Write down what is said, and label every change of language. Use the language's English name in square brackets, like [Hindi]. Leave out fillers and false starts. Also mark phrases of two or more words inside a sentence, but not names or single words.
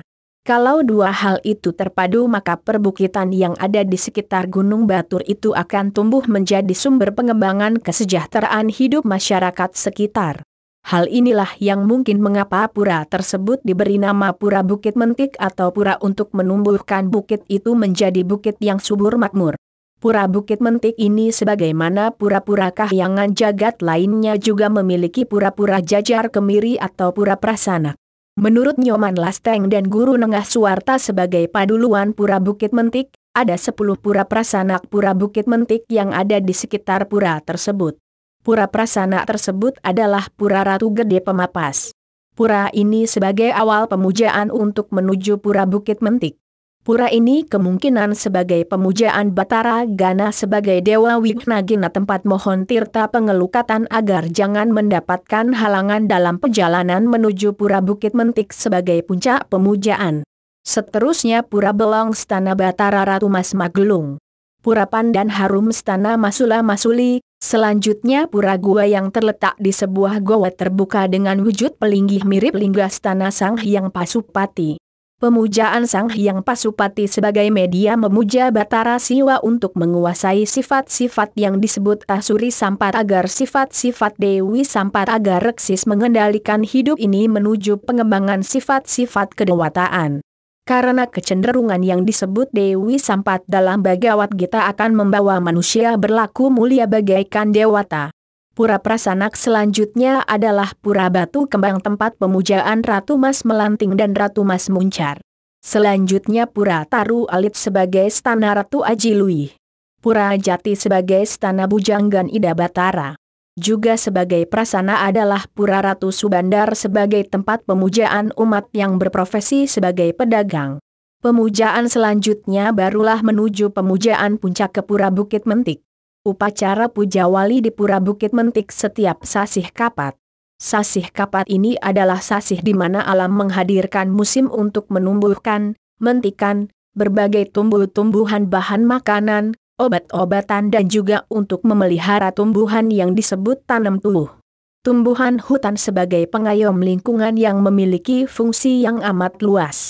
[Indonesian] Kalau dua hal itu terpadu maka perbukitan yang ada di sekitar Gunung Batur itu akan tumbuh menjadi sumber pengembangan kesejahteraan hidup masyarakat sekitar. Hal inilah yang mungkin mengapa pura tersebut diberi nama Pura Bukit Mentik atau pura untuk menumbuhkan bukit itu menjadi bukit yang subur makmur. Pura Bukit Mentik ini sebagaimana pura-pura kahyangan jagat lainnya juga memiliki pura-pura jajar kemiri atau pura prasanak. Menurut Nyoman Lasteng dan Guru Nengah Suwarta sebagai paduluan Pura Bukit Mentik, ada 10 pura prasanak Pura Bukit Mentik yang ada di sekitar pura tersebut. Pura prasanak tersebut adalah Pura Ratu Gede Pemapas. Pura ini sebagai awal pemujaan untuk menuju Pura Bukit Mentik. Pura ini kemungkinan sebagai pemujaan Batara Gana sebagai Dewa Wignagina tempat mohon tirta pengelukatan agar jangan mendapatkan halangan dalam perjalanan menuju Pura Bukit Mentik sebagai puncak pemujaan. Seterusnya Pura Belong Stana Batara Ratu Mas Magelung. Pura Pandan Harum Stana Masula Masuli, selanjutnya pura gua yang terletak di sebuah goa terbuka dengan wujud pelinggih mirip lingga stana Sang Hyang Pasupati. Pemujaan Sang Hyang Pasupati sebagai media memuja Batara Siwa untuk menguasai sifat-sifat yang disebut Asuri Sampat agar sifat-sifat Dewi Sampat agar reksis mengendalikan hidup ini menuju pengembangan sifat-sifat kedewataan. Karena kecenderungan yang disebut Dewi Sampat dalam Bhagavad Gita akan membawa manusia berlaku mulia bagaikan dewata. Pura Prasanak selanjutnya adalah Pura Batu Kembang tempat pemujaan Ratu Mas Melanting dan Ratu Mas Muncar. Selanjutnya Pura Taru Alit sebagai Stana Ratu Ajiluih. Pura Jati sebagai Stana Bujanggan Ida Batara. Juga sebagai prasana adalah Pura Ratu Subandar sebagai tempat pemujaan umat yang berprofesi sebagai pedagang. Pemujaan selanjutnya barulah menuju pemujaan puncak ke Pura Bukit Mentik. Upacara puja wali di Pura Bukit Mentik setiap sasih kapat. Sasih kapat ini adalah sasih di mana alam menghadirkan musim untuk menumbuhkan, mentikan, berbagai tumbuh-tumbuhan bahan makanan, obat-obatan dan juga untuk memelihara tumbuhan yang disebut tanam tubuh. Tumbuhan hutan sebagai pengayom lingkungan yang memiliki fungsi yang amat luas.